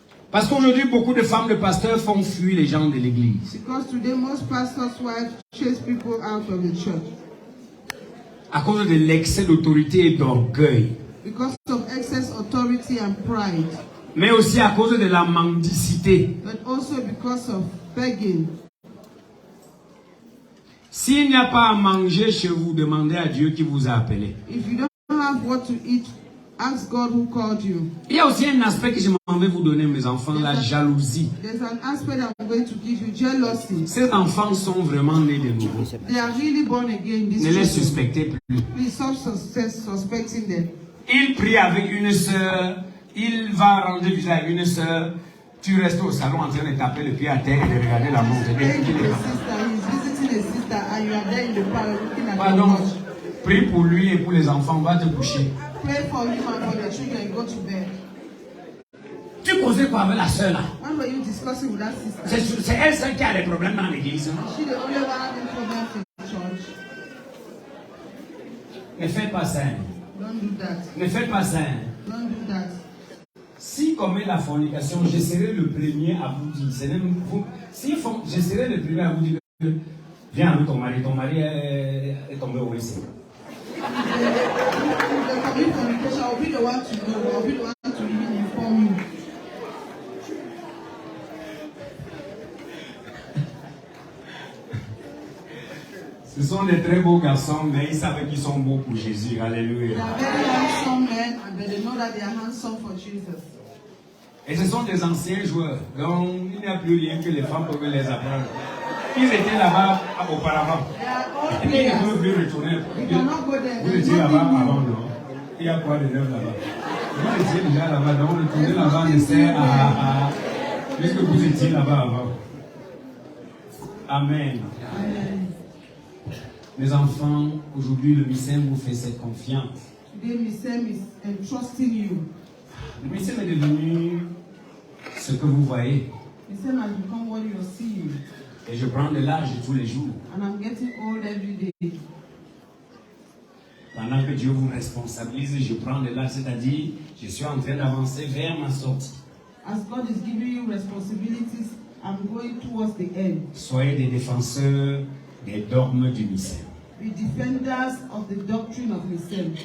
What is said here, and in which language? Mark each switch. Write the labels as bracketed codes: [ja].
[fr] Parce qu'aujourd'hui, beaucoup de femmes de pasteurs font fuir les gens de l'église. [en] Because today most pastors' wives chase people out of the church. [fr] À cause de l'excès d'autorité et d'orgueil. [en] Because of excess authority and pride. [fr] Mais aussi à cause de la mendicité. [en] But also because of begging. [fr] S'il n'y a pas à manger chez vous, demandez à Dieu qui vous a appelé. [en] If you don't have what to eat, ask God who called you. [fr] Il y a aussi un aspect que je m'en vais vous donner, mes enfants, la jalousie. [en] There's an aspect I'm going to give you, jealousy. [fr] Ces enfants sont vraiment nés de nouveau. [en] They are really born again. These [fr] Ne les [en] children. [fr] suspectez plus. [en] Please stop suspecting them. [fr] Il prie avec une sœur, il va rendre visite à une sœur. Tu restes au salon en train de taper le pied à terre et de regarder la montre. [en] Praying with a sister, he's visiting a sister, and you are there in the parlor looking at your [fr] Pardon, [en] watch. [fr] prie pour lui et pour les enfants, va te coucher. [en] Pray for him and for the children, go to bed. [fr] Tu causais quoi avec la sœur là? [en] When were you discussing with that sister? [fr] C'est elle seule qui a des problèmes dans l'église. Hein? [en] Is she the only one having problems in church? [fr] Ne faites pas ça. [en] Don't do that. [fr] Ne faites pas ça. [en] Don't do that. [fr] Si commet la fornication, je serai le premier à vous dire. Je serai le premier à vous dire que viens avec ton mari est tombé au WC. [en] If they commit fornication, I'll be the one to know. I'll be the one to even inform you. [fr] Ce sont des très beaux garçons, mais ils savent qu'ils sont beaux pour Jésus. [en] They Alléluia. are very handsome men, and they know that they are handsome for Jesus. [fr] Et ce sont des anciens joueurs. Donc, il n'y a plus rien que les femmes peuvent les apprendre. Ils étaient là-bas auparavant. [en] They are all [fr] Et ils ne [en] players. [fr] peuvent plus retourner. [en] You cannot go there. [fr] Vous [en] There's [fr] étiez là-bas [en] nothing [fr] avant, [en] new. [fr] non? Il y a quoi de neuf là-bas? Vous étiez déjà là-bas, donc retourner là-bas ne sert à... Puisque vous étiez là-bas avant. Amen. Amen. Mes enfants, aujourd'hui, le mystère vous fait cette confiance. [en] Today, Miss Sam is entrusting you. [fr] Le mystère est devenu ce que vous voyez. [en] Miss Sam has become what you are seeing. [fr] Et je prends de l'âge tous les jours. [en] And I'm getting old every day. [fr] Pendant que Dieu vous responsabilise, je prends de l'âge, c'est-à-dire, je suis en train d'avancer vers ma sortie. [en] As God is giving you responsibilities, I'm going towards the end. [fr] Soyez des défenseurs des dogmes du mystère. [en] Be defenders of the doctrine of Miss Sam.